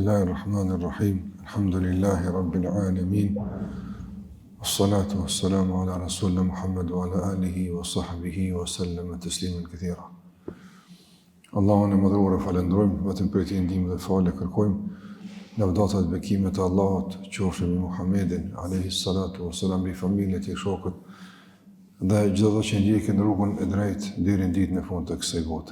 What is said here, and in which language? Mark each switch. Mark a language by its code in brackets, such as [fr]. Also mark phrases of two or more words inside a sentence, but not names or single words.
[ar] بسم الله الرحمن الرحيم. الحمد لله رب العالمين. والصلاة والسلام على رسولنا محمد وعلى آله وصحبه وسلم تسليما كثيرا. [sq] Allahun e madhruar e falenderojmë, vetëm për të ndihmën dhe falë kërkojmë. Lavdata dhe bekimet e Allahut qofshin me Muhammedin [ar] عليه الصلاة والسلام, [sq] me familjen e shokët dhe çdo që ndjekin rrugën e drejtë deri në ditën e fundit të kësaj bote.